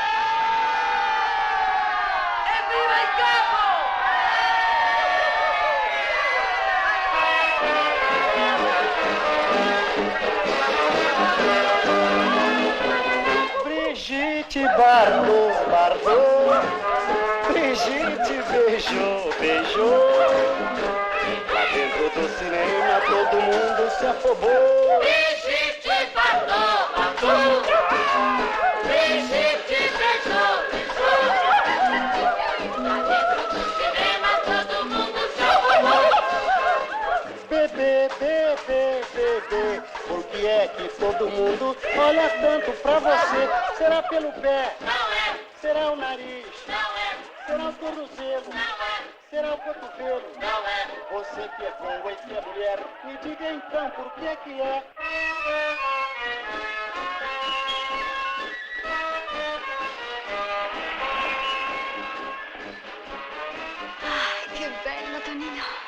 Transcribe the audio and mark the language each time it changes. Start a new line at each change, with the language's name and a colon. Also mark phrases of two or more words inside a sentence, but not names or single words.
Italian: Evviva il capo!
Portuguese: Brigitte Bardot, Bardot, Brigitte beijou, beijou. Lá dentro do cinema todo mundo se afobou. Brigitte Bardot, Bardot, Brigitte beijou, beijou. Lá dentro do cinema todo mundo se afobou. Bebê, bebê, bebê, por que é que todo mundo olha tanto pra você? Será pelo pé? Não é. Será o nariz? Não é. Será o tornozelo? Não é. Será o cotovelo? Não é. Você que é boa e que é mulher, me diga então por que é?
Italian: Che bello, Tonino.